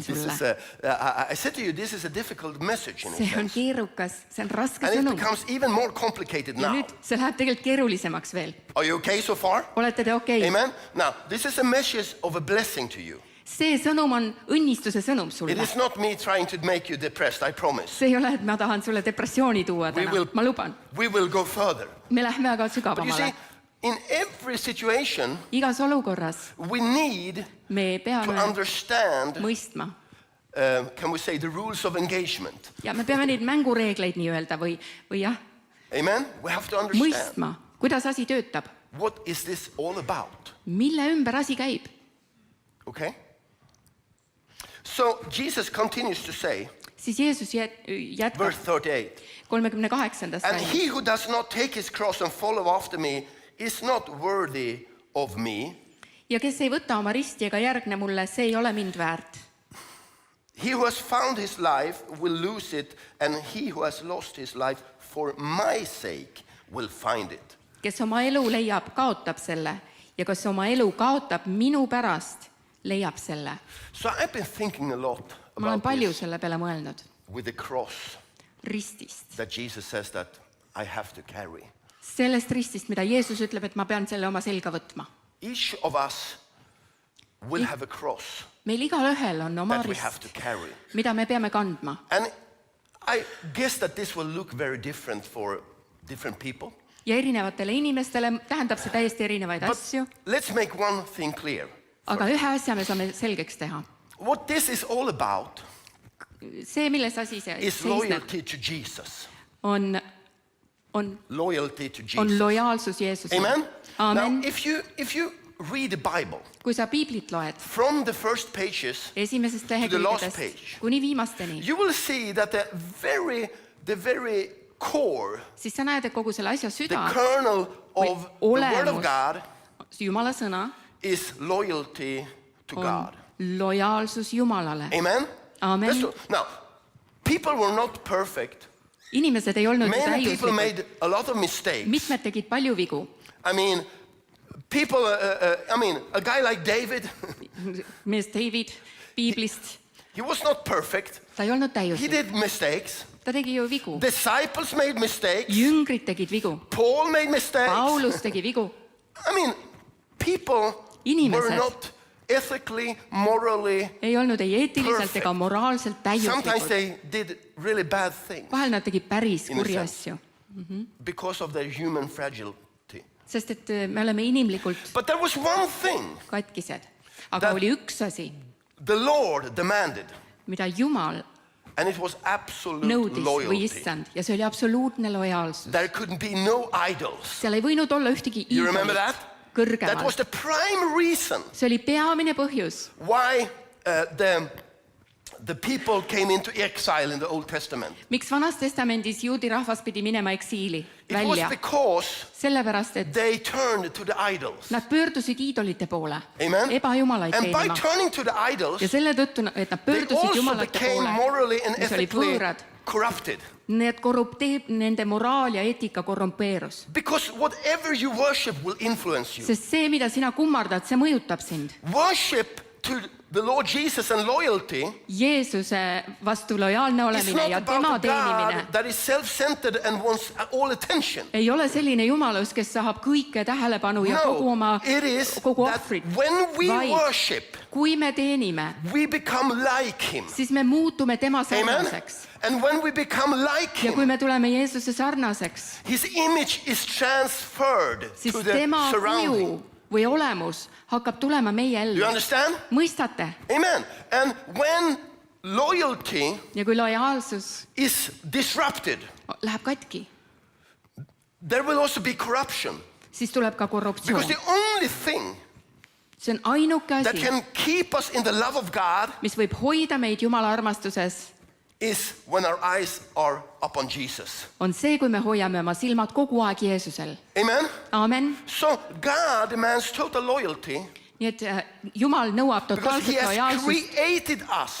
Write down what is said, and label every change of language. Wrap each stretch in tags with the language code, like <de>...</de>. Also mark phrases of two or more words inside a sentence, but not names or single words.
<en>this is</en> <et>sulle,</et> <en>I said to you, this is a difficult message in a</en> <et>see on</et> <en>sense.</en> <et>keerukas, see on raske</et> <en>And it</en> <et>sõnum.</et> <en>becomes even more complicated</en> <et>Ja</et> <en>now.</en> <et>nüüd see läheb tegelikult keerulisemaks veel.</et> <en>Are you okay so far?</en> <et>Olete te okei?</et> <en>Amen. Now, this is a message of a blessing to you.</en> <et>See sõnum on õnnistuse sõnum</et> <en>It</en> <et>sulle.</et> <en>is not me trying to make you depressed, I promise.</en> <et>See ei ole, et ma tahan sulle depressiooni tuua</et> <en>We</en> <et>täna.</et> <en>will-</en> <et>Ma luban.</et> <en>We will go further.</en> <et>Me lähme aga</et> <en>But you see,</en> <et>sügavamale.</et> <en>in every situation,</en> <et>Igas olukorras</et> <en>we need</en> <et>me</et> <en>to</en> <et>peame</et> <en>understand,</en> <et>mõistma.</et> <en>can we say, the rules of engagement.</en> <et>Ja me peame neid mängureegleid nii-öelda või jah,</et> <en>Amen? We have to understand.</en> <et>mõistma, kuidas asi töötab.</et> <en>What is this all about?</en> <et>Mille ümber asi käib?</et> <en>Okay? So Jesus continues to say,</en> <et>Siis Jeesus jätkab</et> <en>verse 38,</en> <et>38.</et> <en>and he who does not take his cross and follow after me is not worthy of me.</en> <et>Ja kes ei võta oma risti ega järgne mulle, see ei ole mind väärt.</et> <en>He who has found his life will lose it, and he who has lost his life for my sake will find it.</en> <et>Kes oma elu leiab, kaotab selle. Ja kes oma elu kaotab minu pärast, leiab selle.</et> <en>So I've been thinking a lot</en> <et>Ma olen</et> <en>about</en> <et>palju</et> <en>this</en> <et>selle peale mõelnud.</et> <en>with the cross</en> <et>Ristist.</et> <en>that Jesus says that I have to carry.</en> <et>Sellest ristist, mida Jeesus ütleb, et ma pean selle oma selga võtma.</et> <en>Each of us will have a cross</en> <et>Meil igalühel on oma</et> <en>that we have</en> <et>rist,</et> <en>to carry.</en> <et>mida me peame kandma.</et> <en>And I guess that this will look very different for different people.</en> <et>Ja erinevatele inimestele tähendab see täiesti erinevaid</et> <en>But</en> <et>asju.</et> <en>let's make one thing clear.</en> <et>Aga ühe asja me saame selgeks teha.</et> <en>What this is all about</en> <et>See, milles asi</et> <en>is</en> <et>seisneb,</et> <en>loyalty to Jesus.</en> <et>on</et> <en>Loyalty to</en> <et>on</et> <en>Jesus.</en> <et>lojaalsus Jeesusele.</et> <en>Amen?</en> <et>Amen.</et> <en>Now, if you read the Bible</en> <et>Kui sa piiblit loed</et> <en>from the first pages,</en> <et>esimesest</et> <en>last</en> <et>lehekülgedest</et> <en>page.</en> <et>kuni viimasteni,</et> <en>you will see that the very core,</en> <et>siis sa näed, et kogu selle asja</et> <en>the</en> <et>süda,</et> <en>kernel of the Word of</en> <et>olemus.</et> <en>God</en> <et>Jumala sõna,</et> <en>is loyalty to</en> <et>on</et> <en>God.</en> <et>lojaalsus Jumalale.</et> <en>Amen?</en> <et>Amen.</et> <en>Now, people were not perfect.</en> <et>Inimesed ei olnud</et> <en>Many people</en> <et>täiuslikud.</et> <en>made a lot of mistakes.</en> <et>Mitmed tegid palju vigu.</et> <en>I mean, people, a guy like David,</en> <et>Mees David piiblist,</et> <en>he was not perfect.</en> <et>ta ei olnud</et> <en>He</en> <et>täiuslik.</et> <en>did mistakes.</en> <et>Ta tegi ju vigu.</et> <en>Disciples made mistakes.</en> <et>Jüngrid tegid vigu.</et> <en>Paul made mistakes.</en> <et>Paulus tegi vigu.</et> <en>I mean, people</en> <et>Inimesed.</et> <en>were not ethically, morally.</en> <et>Ei olnud ei eetiliselt</et> <en>Perfect.</en> <et>ega moraalselt</et> <en>Sometimes</en> <et>täiuslikud.</et> <en>they did really bad things</en> <et>Vahel nad tegid päris</et> <en>In a</en> <et>kurji</et> <en>sense.</en> <et>asju.</et> <en>because of their human fragility.</en> <et>Sest et me oleme inimlikult</et> <en>But there was one thing</en> <et>katkised. Aga</et> <en>That-</en> <et>oli üks asi,</et> <en>the Lord demanded,</en> <et>mida Jumal</et> <en>and it was absolute</en> <et>nõudis või</et> <en>loyalty.</en> <et>issand. Ja see oli absoluutne lojaalsus.</et> <en>There couldn't be no idols.</en> <et>Seal ei võinud olla ühtegi</et> <en>You remember</en> <et>iidolit</et> <en>that? That was</en> <et>kõrgemal.</et> <en>the prime reason</en> <et>See oli peamine põhjus,</et> <en>why the people came into exile in the Old Testament?</en> <et>miks Vanas Testamendis juudi rahvas pidi minema eksiili</et> <en>It was</en> <et>välja?</et> <en>because</en> <et>Sellepärast, et</et> <en>they turned to the idols.</en> <et>nad pöördusid iidolite poole,</et> <en>Amen.</en> <et>ebajumalaid</et> <en>And by</en> <et>teenima.</et> <en>turning to the idols,</en> <et>Ja selle tõttu, et nad</et> <en>they</en> <et>pöördusid</et> <en>also</en> <et>jumalate</et> <en>became</en> <et>poole,</et> <en>morally and</en> <et>mis oli</et> <en>ethically</en> <et>võõrad,</et> <en>corrupted.</en> <et>nende moraal ja eetika korrumpeerus.</et> <en>Because whatever you worship will influence you.</en> <et>Sest see, mida sina kummardad, see mõjutab sind.</et> <en>Worship to the Lord Jesus and loyalty</en> <et>Jeesuse vastu lojaalne</et> <en>is</en> <et>olemine</et> <en>not</en> <et>ja</et> <en>about</en> <et>tema</et> <en>a</en> <et>teenimine</et> <en>God that is self-centered and wants all attention.</en> <et>ei ole selline jumalus, kes tahab kõike tähelepanu ja kogu oma,</et> <en>it is</en> <et>kogu</et> <en>that</en> <et>ohvrit.</et> <en>when we</en> <et>Vaid</et> <en>worship,</en> <et>kui me teenime,</et> <en>we become like Him.</en> <et>siis me muutume tema</et> <en>Amen.</en> <et>sarnaseks.</et> <en>And when we become like</en> <et>Ja kui</et> <en>Him,</en> <et>me tuleme Jeesuse sarnaseks,</et> <en>His image is transferred</en> <et>siis</et> <en>to the</en> <et>tema</et> <en>surrounding.</en> <et>kuju või olemus hakkab tulema meie</et> <en>You</en> <et>ellu.</et> <en>understand?</en> <et>Mõistate?</et> <en>Amen. And when loyalty</en> <et>Ja kui lojaalsus</et> <en>is disrupted,</en> <et>läheb katki,</et> <en>there will also be corruption.</en> <et>siis tuleb ka</et> <en>Because</en> <et>korruptsioon.</et> <en>the only thing</en> <et>See on ainuke</et> <en>that</en> <et>asi,</et> <en>can keep us in the love of God</en> <et>mis võib hoida meid Jumala armastuses,</et> <en>is when our eyes are upon Jesus.</en> <et>on see, kui me hoiame oma silmad kogu aeg Jeesusel.</et> <en>Amen.</en> <et>Amen.</et> <en>So God demands total loyalty</en> <et>Nii et Jumal nõuab</et> <en>because He</en> <et>totaalset</et> <en>has</en> <et>lojaalsust,</et> <en>created us</en>